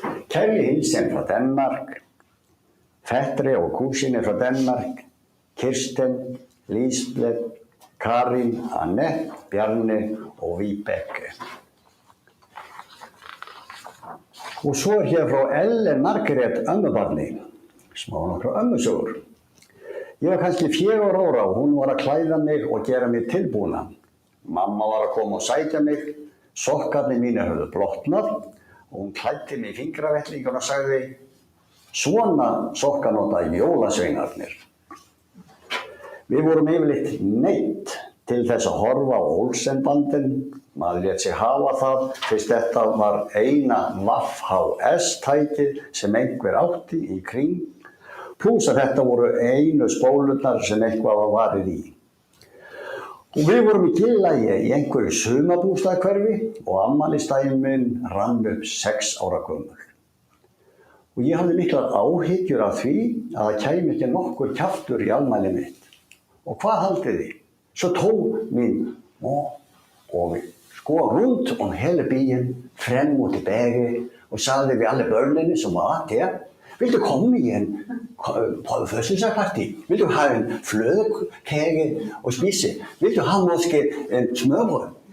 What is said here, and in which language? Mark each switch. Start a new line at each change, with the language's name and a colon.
Danish: Kærlig hilsen fra Danmark, fætre og kusine fra Danmark, Kirsten, Lisbeth, Karin, Annette, Bjarne og Vibeke. Og så her fra
Icelandic: Ellen Margret ömmubarni, smá nokkra ömmusögur. Ég var kannski 4 ára og hún var að klæða mig og gera mig tilbúna. Mamma var að koma og sækja mig. Sokkarnir mínir höfðu blotnað og hún klæddi mig í fingravettlingar og sagði: svona sokkar nota jólasveinarnir. Við vorum yfirleitt neydd til þess að horfa á Olsenbandin. Maður lét sig hafa það fyrst þetta var eina VHS-tækið sem einhver átti í kring, plús að þetta voru einu spólurnar sem eitthvað var varið í. Og við vorum í Gillagi í einhverju sumarbústaðahverfi og afmælisdaginn minn rann upp 6 ára gömul. Og ég hafði miklar áhyggjur af því að það kæmi ekki nokkur kjaftur í afmælið mitt. Og hvað haldið þið?
Danish: Så tog min mor og vi skåret rundt om hele byen, frem og tilbage, og sagde ved alle børnene som var der: vil du komme i en fødselsdagsparty? Vil du ha en flødekage og spise? Vil du ha måske en smørbrød?